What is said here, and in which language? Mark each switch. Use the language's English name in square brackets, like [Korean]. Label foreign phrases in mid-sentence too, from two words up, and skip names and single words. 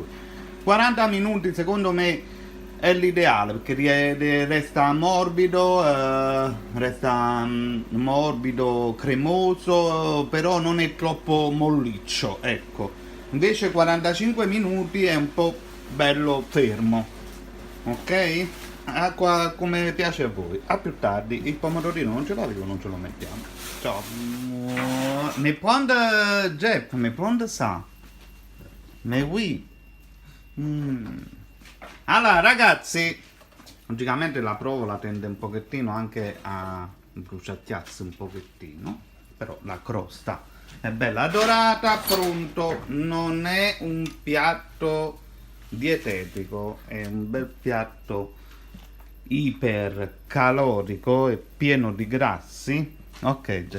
[Italian] 40 minuti secondo me è l'ideale perché resta morbido, cremoso, però non è troppo molliccio, ecco. Invece 45 minuti è un po' bello fermo, ok? Acqua come piace a voi. A più tardi. Il pomodorino non ce l'avevo, non ce lo mettiamo. Ciao. [French] Me prendre Jeff, me prendre ça. Mais oui. [Italian] Allora ragazzi, logicamente la provola tende un pochettino anche a bruciacchiarsi un pochettino, però la crosta è bella dorata, pronto. Non è un piatto dietetico, è un bel piatto ipercalorico e pieno di grassi, ok Jeff?